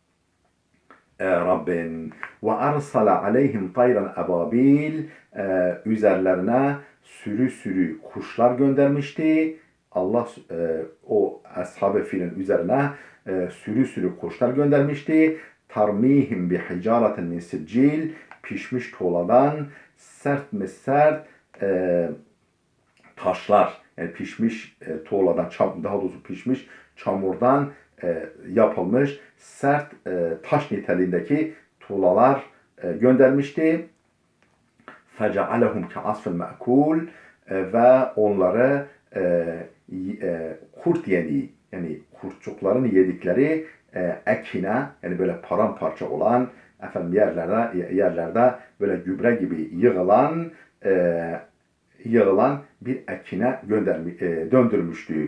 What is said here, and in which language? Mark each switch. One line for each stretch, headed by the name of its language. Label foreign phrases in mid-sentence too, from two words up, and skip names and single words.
Turkish: Rabbin ve
Arabic: أرسل عليهم طيرا أبابيل,
Turkish: üzerlerine sürü sürü kuşlar göndermişti. Allah o ashab-ı filin üzerine sürü sürü kuşlar göndermişti.
Arabic: ترميهم بحجارة من سجيل,
Turkish: pişmiş tuğladan sert mi sert taşlar, yani pişmiş tuğladan, daha doğrusu pişmiş çamurdan yapılmış sert taş niteliğindeki tuğlalar göndermişti.
Arabic: فَجَعَلَهُمْ كَعَصْفٍ مَأْكُولٍ,
Turkish: ve onları kurt yediği, yani kurtçukların yedikleri ekine, yani böyle paramparça olan yerlerde böyle gübre gibi yığılan bir ekine döndürmüştü.